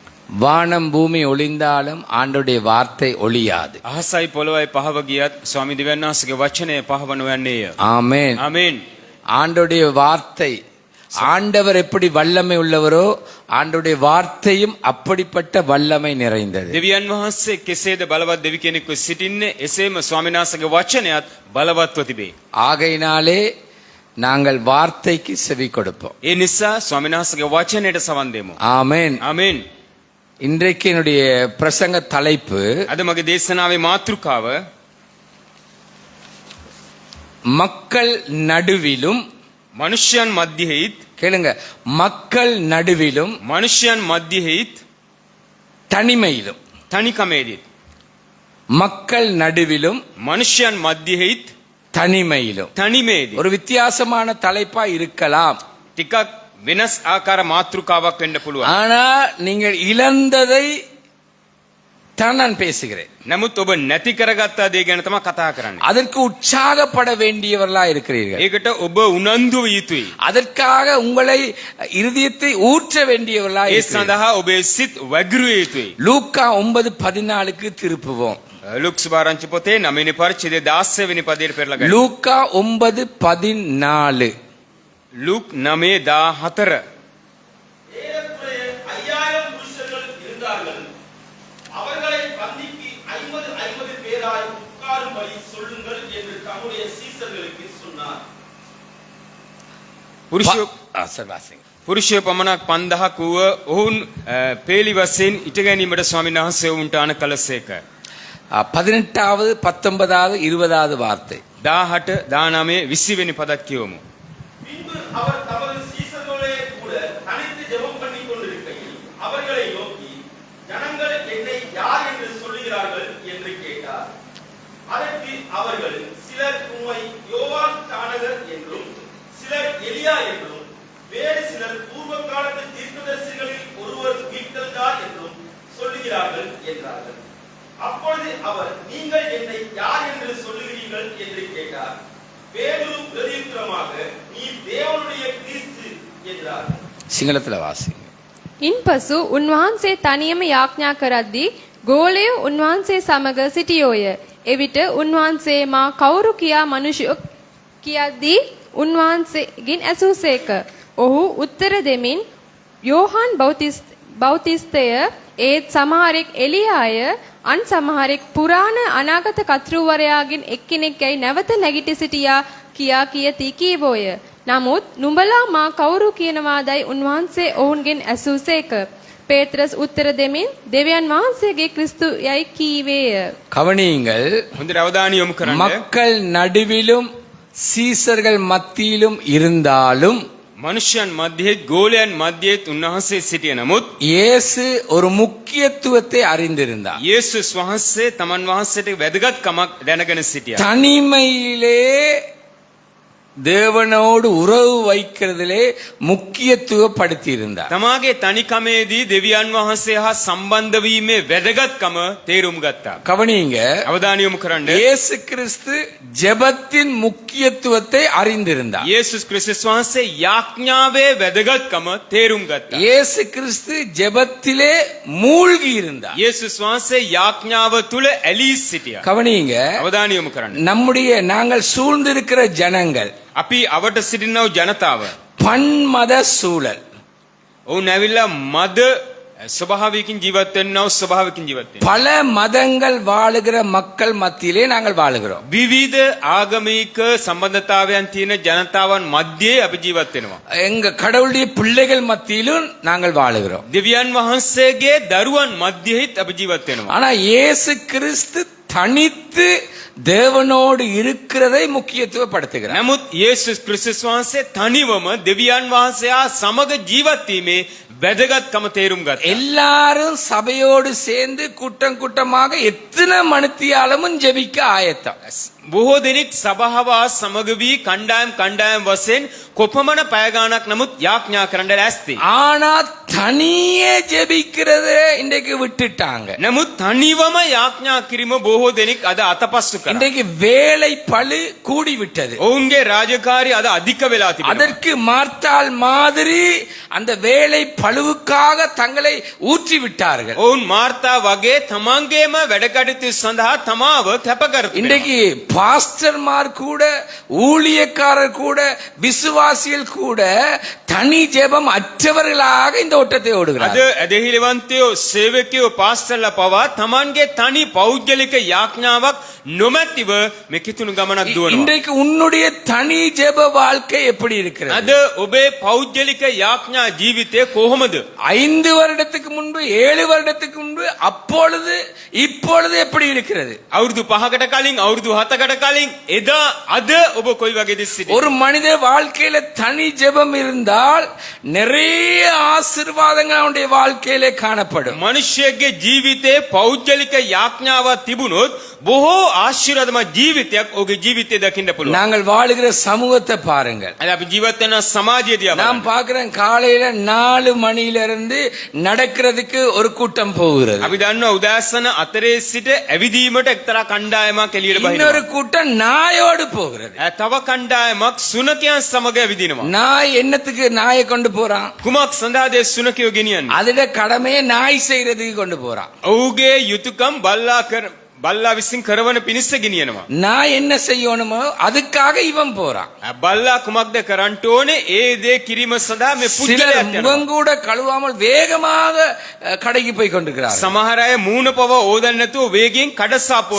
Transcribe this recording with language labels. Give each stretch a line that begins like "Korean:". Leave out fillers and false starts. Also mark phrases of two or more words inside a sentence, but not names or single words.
Tamil: வானம் பூமி ஒளிந்தாலும் ஆண்டவருடைய வார்த்தை ஒளியாது.
Sinhala: අහසයි පොළොවයි පහව ගියත් ස්වාමී දෙවියන් වහන්සේගේ වචනය පහව නොයන්නේය.
Tamil: ஆமென்.
Sinhala: ආමේන්.
Tamil: ஆண்டவருடைய வார்த்தை, ஆண்டவர் எப்படி வல்லமை உள்ளவரோ ஆண்டவருடைய வார்த்தையும் அப்படிப்பட்ட வல்லமை நிறைந்தது.
Sinhala: දෙවියන් වහන්සේ කෙසේද බලවත් දෙවි කෙනෙක්ව සිටින්නේ, එසේම ස්වාමීන් වහන්සේගේ වචනයත් බලවත්ව තිබේ.
Tamil: ஆகையினாலே நாங்கள் வார்த்தைக்கு செவி கொடுப்போம்.
Sinhala: ඒ නිසා ස්වාමීන් වහන්සේගේ වචනයට සවන් දෙමු.
Tamil: ஆமென்.
Sinhala: ආමේන්.
Tamil: இன்றைக்கு என்னுடைய பிரசங்க தலைப்பு
Sinhala: අද මගේ දේශනාවේ මාතෘකාව
Tamil: மக்கள் நடுவிலும்,
Sinhala: මනුෂ්‍යයන් මැදියෙහිත්,
Tamil: கேளுங்க, மக்கள் நடுவிலும்
Sinhala: මනුෂ්‍යයන් මැදියෙහිත්,
Tamil: தனிமையிலும்.
Sinhala: තනිකමේදීත්.
Tamil: மக்கள் நடுவிலும்
Sinhala: මනුෂ්‍යයන් මැදියෙහිත්,
Tamil: தனிமையிலும்.
Sinhala: තනිමේදී.
Tamil: ஒரு வித்தியாசமான தலைப்பா இருக்கலாம்.
Sinhala: ටිකක් වෙනස් ආකාර මාතෘකාවක් වෙන්න පුළුවන්.
Tamil: ஆனா நீங்கள் இழந்ததை தான் நான் பேசுகிறேன்.
Sinhala: නමුත් ඔබ නැති කරගත්ත දේ ගැන තමයි කතා කරන්නේ.
Tamil: அதற்கு உற்சாகப்பட வேண்டியவர்களா இருக்கிறீர்கள்.
Sinhala: ඒකට ඔබ උනන්දු විය යුතුයි.
Tamil: அதற்காக உங்களை இருதயத்தை ஊற்ற வேண்டியவர்களா
Sinhala: ඒ
Tamil: இருக்கிறீர்கள்.
Sinhala: සඳහා ඔබේ සිත් වැගිරුවිය යුතුයි.
Tamil: லூக்கா 9:14க்கு திருப்புவோம்.
Sinhala: ලුක්ස් වාරංචි පොතේ 9 වෙනි පරිච්ඡේදයේ 16 වෙනි පදයට පෙරලා ගන්න.
Tamil: லூக்கா 9:14.
Sinhala: ලුක් 9:14.
Tamil: ஏறக்குறைய 5000 புருஷர்கள் இருந்தார்கள். அவர்களை பந்திக்கு 50 பேராய் உட்காரும்படி சொல்லுங்கள் என்று தம்முடைய சீசர்களுக்கு சொன்னார்.
Sinhala: පුරුෂය පමණක් 5000 වූ ඔවුන් පේලි වශයෙන් ඉට ගැනීමට ස්වාමීන් වහන්සේ උන්ට අන කලසේක.
Tamil: 18வது 19வது 20வது வார்த்தை.
Sinhala: 18 19 20 වෙනි පදක් කියවමු.
Tamil: பின்பு அவர் தமது சீசர்களோடே கூட தனித்து ஜெபம் பண்ணிக் கொண்டிருக்கையில் அவர்களை நோக்கி, ஜனங்கள் என்னை யார் என்று சொல்லுகிறார்கள் என்று கேட்டார். அதற்கு அவர்கள், சிலர் உம்மை யோவான் ஸ்நானகர் என்றும், சிலர் எலியா என்றும், வேறு சிலர் பூர்வ காலத்து தீர்க்கதரிசிகளில் ஒருவர் உயிர்த்தெழுந்தார் என்றும் சொல்லுகிறார்கள் என்றார்கள். அப்பொழுது அவர், நீங்கள் என்னை யார் என்று சொல்லுகிறீர்கள் என்று கேட்டார். பேதுரு பிரதியுத்தரமாக, நீ தேவனுடைய கிறிஸ்து என்றார். සිංහලතල වාසි.
Sinhala: ඉන්පසු උන්වහන්සේ තනියම යාඥා කරද්දී ගෝලයෝ උන්වහන්සේ සමග සිටියෝය. එවිට උන්වහන්සේ මා කවුරු කියා මිනිසෙක් කියද්දී උන්වහන්සේගෙන් ඇසූසේක. ඔහු උත්තර දෙමින්, යෝහන් බෞතිස්තය, ඒත් සමහරෙක් එලියාය, අන් සමහරෙක් පුරාණ අනාගත කර්තෘවරයාගෙන් එක්කෙනෙක්යි නැවත නැගිටි සිටියා කියා කියති කීවෝය. නමුත් නුඹලා මා කවුරු කියනවාදයි උන්වහන්සේ ඔවුන්ගෙන් ඇසූසේක. පේත්‍රස් උත්තර දෙමින්, දෙවියන් වහන්සේගේ ක්‍රිස්තු යයි කීවේය.
Tamil: கவனியுங்கள்,
Sinhala: හොඳට අවධානය යොමු කරන්න.
Tamil: மக்கள் நடுவிலும் சீசர்கள் மத்தியிலும் இருந்தாலும்
Sinhala: මනුෂ්‍යයන් මැදියෙත් ගෝලයන් මැදියෙත් උන්වහන්සේ සිටිය නමුත්
Tamil: இயேசு ஒரு முக்கியத்துவத்தை அறிந்திருந்தார்.
Sinhala: යේසුස් වහන්සේ තමන් වහන්සේට වැදගත්කමක් දැනගෙන සිටියා.
Tamil: தனிமையிலே தேவனோடு உறவு வைக்கிறதிலே முக்கியத்துவப்படுத்தி இருந்தார்.
Sinhala: තමාගේ තනිකමේදී දෙවියන් වහන්සේ හා සම්බන්ධ වීමේ වැදගත්කම තේරුම් ගත්තා.
Tamil: கவனியுங்க,
Sinhala: අවධානය යොමු කරන්න.
Tamil: இயேசு கிறிஸ்து ஜெபத்தின் முக்கியத்துவத்தை அறிந்திருந்தார்.
Sinhala: යේසුස් ක්‍රිස්තුස් වහන්සේ යාඥාවේ වැදගත්කම තේරුම් ගත්තා.
Tamil: இயேசு கிறிஸ்து ஜெபத்திலே மூழ்கி இருந்தார்.
Sinhala: යේසුස් වහන්සේ යාඥාව තුල ඇලී සිටියා.
Tamil: கவனியுங்க,
Sinhala: අවධානය යොමු කරන්න.
Tamil: நாங்கள் சூழ்ந்திருக்கிற ஜனங்கள்
Sinhala: අපි අවට සිටිනව ජනතාව
Tamil: பன்மத சூழல்.
Sinhala: ඔවුන් ඇවිල්ලා මද ස්වභාවයකින් ජීවත් වෙන්නව ස්වභාවයකින් ජීවත් වෙනවා.
Tamil: பல மதங்கள் வாழுகிற மக்கள் மத்தியிலே நாங்கள் வாழுகிறோம்.
Sinhala: විවිධ ආගමික සම්බන්ධතාවයන් තියෙන ජනතාවන් මැද්දේ අපි ජීවත් වෙනවා.
Tamil: எங்க கடவுளுடைய பிள்ளைகள் மத்தியிலும் நாங்கள் வாழுகிறோம்.
Sinhala: දෙවියන් වහන්සේගේ දරුවන් මැද්දෙහිත් අපි ජීවත් වෙනවා.
Tamil: ஆனா இயேசு கிறிஸ்து தனித்து தேவனோடு இருக்கிறதை முக்கியத்துவப்படுத்துகிறார்.
Sinhala: නමුත් යේසුස් ක්‍රිස්තුස් වහන්සේ තනිවම දෙවියන් වහන්සේ හා සමග ජීවත් වීමේ වැදගත්කම තේරුම් ගත්තා.
Tamil: எல்லாரும் சபையோடு சேர்ந்து கூட்டம் கூட்டமாக எத்தனை மணித்தியாலமும் ஜெபிக்க ஆயத்தம்.
Sinhala: බොහෝ දෙනෙක් සභාව සමග වී කණ්ඩායම් වශයෙන් කොපමණ පැය ගාණක් නමුත් යාඥා කරන්න ලෑස්ති.
Tamil: ஆனா தனியே ஜெபிக்கிறத இன்றைக்கு விட்டுட்டாங்க.
Sinhala: නමුත් තනිවම යාඥා කිරීම බොහෝ දෙනෙක් අද අතපසු කරා.
Tamil: இன்றைக்கு வேலை பளு கூடி விட்டது.
Sinhala: ඔවුන්ගේ රාජකාරී අද අධික වෙලා තිබෙනවා.
Tamil: அதற்கு மார்த்தாள் மாதிரி அந்த வேலை பளுவுக்காக தங்களை ஊற்றி விட்டார்கள்.
Sinhala: ඔවුන් මාර්තා වගේ තමන්ගේම වැඩ කටයුතු සඳහා තමාව කැප කරතිබෙනවා.
Tamil: இன்றைக்கு பாஸ்டர்மார் கூட ஊழியக்காரர் கூட விசுவாசிகள் கூட தனி ஜெபம் அற்றவர்களாக இந்த ஓட்டத்தை
Sinhala: අද
Tamil: ஓடுகிறார்கள்.
Sinhala: ඇදහිලිවන්තයෝ සේවකයෝ පාස්ටර්ලා පවා තමන්ගේ තනි පෞද්ගලික යාඥාවක් නොමැතිව මේ කිතුණු ගමනක් දුවනවා.
Tamil: இன்றைக்கு உன்னுடைய தனி ஜெப வாழ்க்கை எப்படி இருக்கிறது?
Sinhala: අද ඔබේ පෞද්ගලික යාඥා ජීවිතය කොහොමද?
Tamil: 5 வருடத்துக்கு முன்பு 7 வருடத்துக்கு முன்பு அப்பொழுது இப்பொழுது எப்படி இருக்கிறது?
Sinhala: අවුරුදු 5කට කලින් අවුරුදු 7කට කලින් එදා අද ඔබ කොයි වගේද සිටින්නේ?
Tamil: ஒரு மனித வாழ்க்கையில தனி ஜெபம் இருந்தால் நிறைய ஆசீர்வாதங்கள் அவனுடைய வாழ்க்கையிலே காணப்படும்.
Sinhala: මනුෂ්‍යයේ ජීවිතේ පෞද්ගලික යාඥාවක් තිබුණොත් බොහෝ ආශිර්වාදමත් ජීවිතයක් ඔහුගේ ජීවිතේ දකින්න පුළුවන්.
Tamil: நாங்கள் வாழுகிற சமூகத்தை பாருங்கள்.
Sinhala: අද අපි ජීවත් වෙන සමාජය දිහා
Tamil: நாம்
Sinhala: බලන්න.
Tamil: பார்க்கிறோம் காலையில 4 மணியில இருந்து நடக்கிறதுக்கு ஒரு கூட்டம் போகிறது.
Sinhala: අපි දන්නවා උදෑසන 4 සිට ඇවිදීමට එක්තරා කණ්ඩායමක් එළියට
Tamil: இன்னொரு
Sinhala: බහිනවා.
Tamil: கூட்டம் நாயோடு போகிறது.
Sinhala: තව කණ්ඩායමක් සුනකයන් සමග ඇවිදිනවා.
Tamil: நாய் என்னத்துக்கு நாயை கொண்டு போறான்?
Sinhala: කුමක් සඳහාද සුනකයෝ ගෙනියන්නේ?
Tamil: அதோட கடமையை நாய் செய்யறதுக்கு கொண்டு போறான்.
Sinhala: ඔහුගේ යුතුයකම් බල්ලා විසින් කරවන පිණිස ගෙනියනවා.
Tamil: நாய் என்ன செய்யணுமோ அதுக்காக இவன் போறான்.
Sinhala: බල්ලා කුමක්ද කරන්න ඕනේ? ඒ දේ කිරීම සඳහා මේ
Tamil: சிலர்
Sinhala: පුද්ගලයා යනවා.
Tamil: முகம் கூட கழுவாமல் வேகமாக கடைக்கு போய் கொண்டிருக்கிறார்கள்.
Sinhala: සමහර අය මූණ පව ඕදන්න නැතුව වේගෙන් කඩසාපෝට